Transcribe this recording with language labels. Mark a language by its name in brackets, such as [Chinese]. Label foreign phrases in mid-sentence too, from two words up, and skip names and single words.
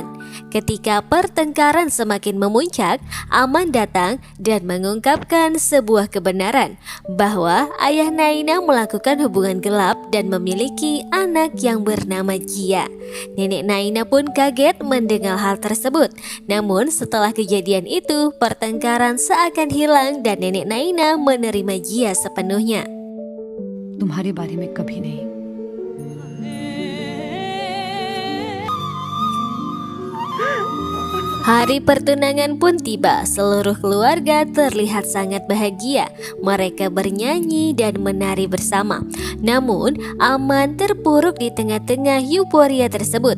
[Indonesian] Ketika pertengkaran semakin memuncak, Aman datang dan mengungkapkan sebuah kebenaran bahwa ayah Naina melakukan hubungan gelap dan memiliki anak yang bernama Jia. Nenek Naina pun kaget mendengar hal tersebut. Namun setelah kejadian itu, pertengkaran seakan hilang dan Nenek Naina menerima Jia sepenuhnya. [Hindi] तुम्हारे बारे में कभी नहीं। [Indonesian] Hari pertunangan pun tiba, seluruh keluarga terlihat sangat bahagia. Mereka bernyanyi dan menari bersama. Namun, Aman terpuruk di tengah-tengah euforia tersebut.